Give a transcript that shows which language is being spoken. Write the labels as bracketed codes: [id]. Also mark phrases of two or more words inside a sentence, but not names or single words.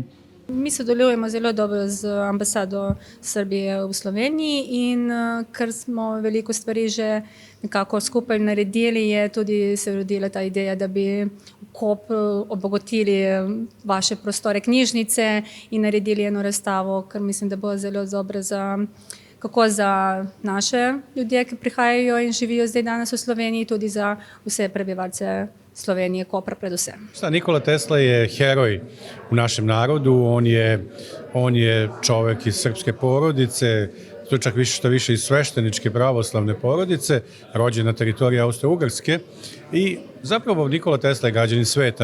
[sl] Mi sodelujemo zelo dobro z ambasado Srbije v Sloveniji in ker smo veliko stvari že nekako skupaj naredili, je tudi se rodila ta ideja, da bi v Kopru obogotili vaše prostore knjižnice in naredili eno razstavo, ker mislim, da bo zelo dobro kako za naše ljudje, ki prihajajo in živijo zdaj danes v Sloveniji, tudi za vse prebivalce Slovenije, Kopra predvsem. [sr] Nikola Tesla je heroj u našem narodu, on je čovek iz srpske porodice, to čak više iz svešteničke pravoslavne porodice, rođen na teritoriji Austro-Ugarske i zapravo Nikola Tesla je građanin sveta.